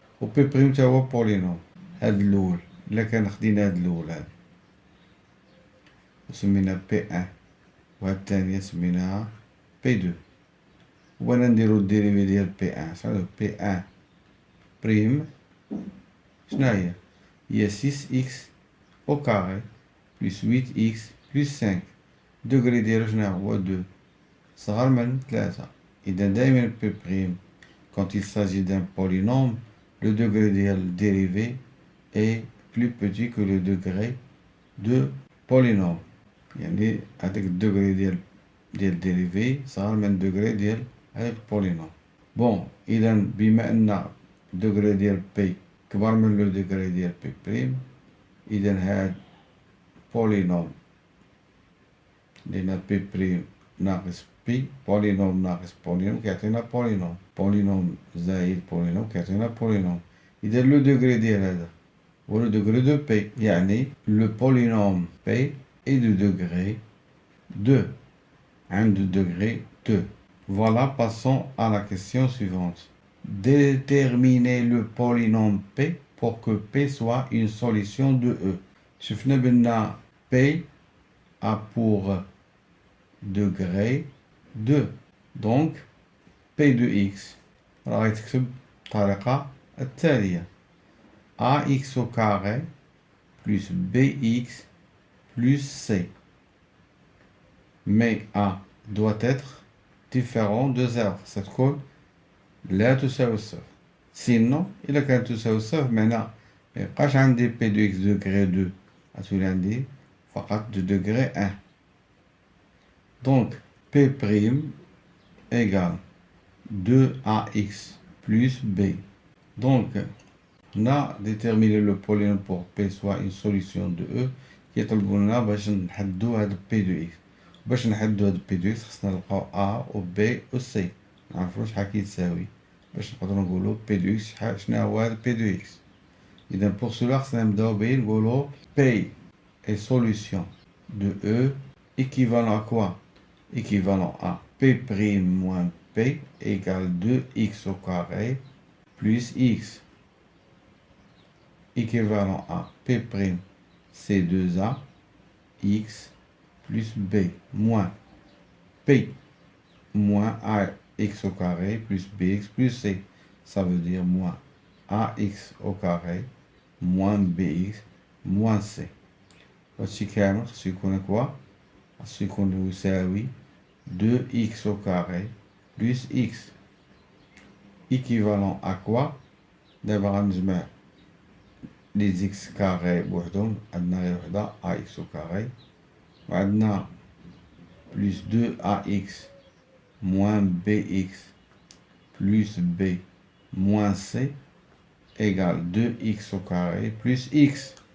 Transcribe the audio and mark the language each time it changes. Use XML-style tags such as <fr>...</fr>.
<ar>و P' تا هو polynôme. هاد الأول إلا كان خدينا هاد الأول هاد وسمينا P1 وهاد الثانية سميناها P2. وأنا نديرو الديريفي ديال P1. شنو P1 بريم شناهي؟</ar> <fr>هي 6x au carré plus 8x plus 5.</fr> <ar>الدوغري ديالو شنو هو 2 صغر من 3.</ar> <fr>إذا دايما P', quand il s'agit d'un polynôme, le degré de dérivé est plus petit que le degré de polynôme.</fr> <ar>يعني هذاك الدوغري ديال dérivé صغر من degré ديال هذاك البولينوم. بون إذا بما أن الدوغري ديال P كبر من لو degré ديال P'، إذا هاد بولينوم لأن P' ناقص P polynôme ناقص polynôme كيعطينا polynôme زائد polynôme كيعطينا polynôme.</ar> <fr>إذا لو degré</fr> <ar>ديال هذا هو</ar> <fr>لو degré de P، يعني le polynôme P est de degré 2. عند degré 2. Voilà, passons à la question suivante. Déterminer le polynôme P pour que P soit une solution de E. شفنا بأن P a pour degré 2. Donc P de X</fr> <ar>راح تكتب الطريقة التالية</ar> <fr>AX au carré plus BX plus C. Mais A doit être différent de 0.</fr> <ar>ستكون لا تساوي صفر. Sinon إلا كانت تساوي صفر معناها ميبقاش عندي P de X degré 2 غتولي عندي فقط de degré 1.</ar> <fr>Donc P' égale 2AX plus B. Donc, on a déterminé le polynôme pour P soit une solution de E qui est</fr> <ar>لنا باش نحدو هاد</ar> <fr>P de X.</fr> <ar>باش نحدو هاد P de X خصنا نلقاو A و B و C. نعرفو شحال كيتساوي باش نقدرو نقولو P de X شنو هو هاد P de X.</ar> <fr>إذا pour cela</fr> <ar>خصنا نبداو بيه نقولو</ar> <fr>P est solution de E équivalent à quoi? Équivalent à P' moins P égale 2x au carré plus x. Équivalent à P', C2A, x plus B, moins P, moins AX au carré plus BX plus C. Ça veut dire moins AX au carré moins BX moins C.</fr> <ar>Voici كامل خصو يكون quoi? خصو يكون يساوي</ar> <fr>2x au carré plus x équivalent à quoi?</fr> <ar>دابا غنجمع</ar> <fr>les x carré</fr> <ar>بوحدهم عندنا غير وحدة</ar> <fr>ax au carré وعندنا plus 2ax moins bx plus b moins c égale 2x au carré plus x</fr>